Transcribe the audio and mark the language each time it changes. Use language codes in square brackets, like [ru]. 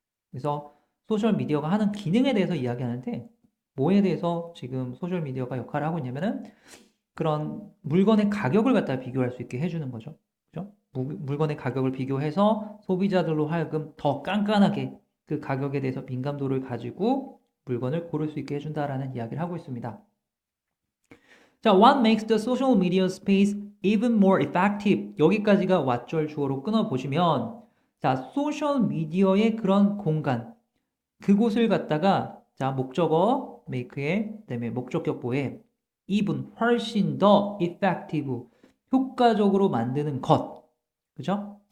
[ko] 그래서 소셜미디어가 하는 기능에 대해서 이야기하는데 뭐에 대해서 지금 소셜미디어가 역할을 하고 있냐면은 그런 물건의 가격을 갖다 비교할 수 있게 해주는 거죠. 그죠? 물건의 가격을 비교해서 소비자들로 하여금 더 깐깐하게 그 가격에 대해서 민감도를 가지고 물건을 고를 수 있게 해준다라는 이야기를 하고 있습니다. [en] 자, what makes the social media space even more effective? [ko] 여기까지가 왓절 주어로 끊어보시면 자, 소셜미디어의 그런 공간, 그곳을 갖다가 자, 목적어 make에 그다음에 목적격보에 even 훨씬 더 effective, 효과적으로 만드는 것. 그죠?